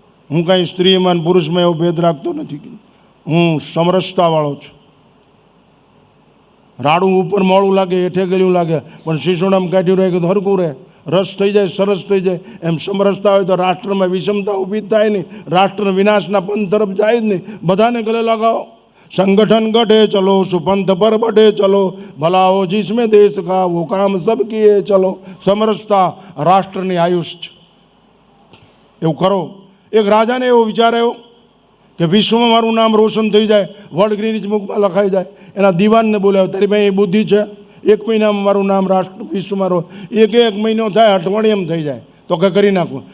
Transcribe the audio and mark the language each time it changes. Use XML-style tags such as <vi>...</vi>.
<gu>હું કાંઈ સ્ત્રીમાં પુરુષમાં એવો ભેદ રાખતો નથી. હું સમરસતાવાળો છું. રાડું ઉપર મોડું લાગે, હેઠે ગળ્યું લાગે, પણ શીશોડામાં કાઢ્યું રહે તો હરકું રહે. રસ થઈ જાય, સરસ થઈ જાય. એમ સમરસતા હોય તો રાષ્ટ્રમાં વિષમતા ઊભી જ થાય નહીં, રાષ્ટ્ર વિનાશના પંથ તરફ જાય જ નહીં. બધાને ગલે લગાવો.</gu> <hi>संगठन गठे चलो, सुपंथ पर बढ़े चलो, भला हो जिसमें देश का वो काम सब किए चलो.</hi> <gu>समरसता રાષ્ટ્રની આયુષ છે. એવું કરો. એક રાજાને એવો વિચાર આવ્યો કે વિશ્વમાં મારું નામ રોશન થઈ જાય, વર્લ્ડ ગ્રીનિચ બુકમાં લખાઈ જાય. એના દિવાનને બોલાવ્યો, તારી પાસે એ બુદ્ધિ છે? 1 મહિનામાં મારું નામ રાષ્ટ્ર વિશ્વમાં એક મહિનો થાય, અઠવાડિયામાં થઈ જાય તો કે કરી નાખું.</gu>